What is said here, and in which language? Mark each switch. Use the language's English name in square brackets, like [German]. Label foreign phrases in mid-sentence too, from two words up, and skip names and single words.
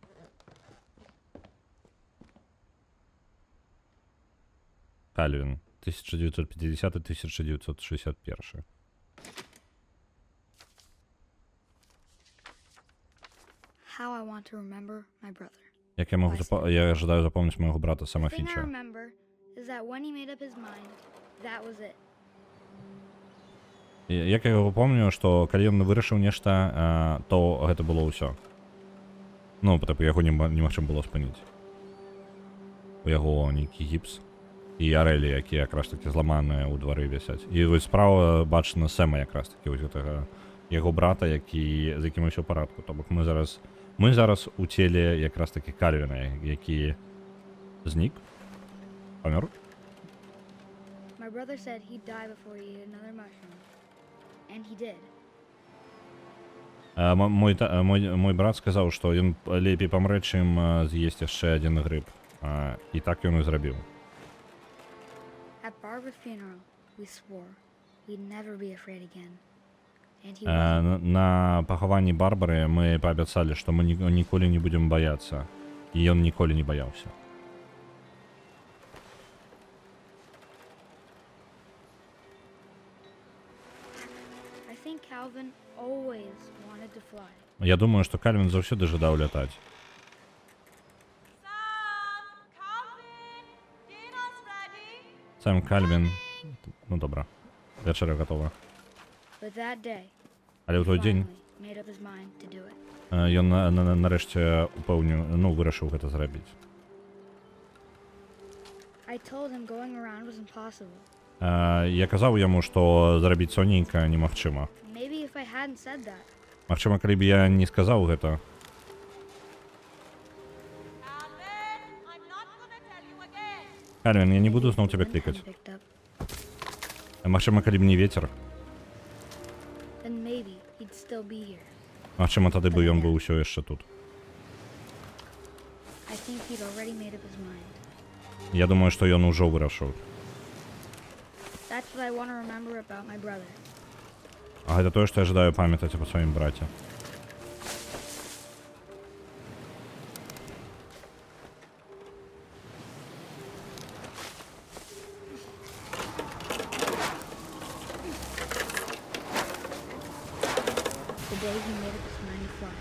[Belarusian] Кальвін. 1950-1961. Як я жадаю [Russian] запомнить моего брата [Belarusian] Сэма Фінча. [Ukrainian] Як я його пам'ятаю, що коли він вирішив [Belarusian] нешта, то гэта было ўсё. Ну, потому яго немагчыма было спыніць. У яго нейкі гіпс. І арэлі, якія якраз такі зламаныя ў двары вісяць. І вось справа бачна Сэма якраз такі, вось гэтага яго брата, з якім усё ў парадку. То бок мы зараз у целе якраз такі Кальвіна, які знік, памёр. [English] brother said he'd die before he ate another mushroom. And he did. [Belarusian] Мой брат сказаў, што ён лепей памрэ, чым з'есць яшчэ адзін грыб. І так ён і зрабіў. [English] At Barbara's funeral, we swore we'd never be afraid again. And he [Belarusian] На пахаванні Барбары мы паабяцалі, што мы ніколі не будзем баяцца. І ён ніколі не баяўся. [English] I think Calvin always wanted to fly. [Belarusian] Я думаю, што Кальвін заўсёды жадаў лятаць. Сам Кальвін... Ну, добра. [Ukrainian] Вечеря готова. [English] But that day, [Belarusian] Але ў той дзень [English] finally made up his mind to do it. [Belarusian] ён нарэшце вырашыў гэта зрабіць. [English] I told him going around was impossible. [Belarusian] Я казаў яму, што зрабіць соненька немагчыма. [English] Maybe if I hadn't said that, [Belarusian] Магчыма, калі б я не сказаў гэта, Кальвін, я не буду зноў цябе [English] wouldn't [Belarusian] клікаць. [English] come picked up. [Belarusian] Магчыма, калі б не вецер, [English] Then maybe he'd still be here. [Belarusian] магчыма, тады бы ён быў усё яшчэ тут. [English] I think he'd already made up his mind. [Belarusian] Я думаю, што ён ужо вырашыў. [English] That's what I want to remember about my brother. [Belarusian] А гэта тое, што я жадаю памятаць аб сваім браце. [English] The day he made up his mind to fly.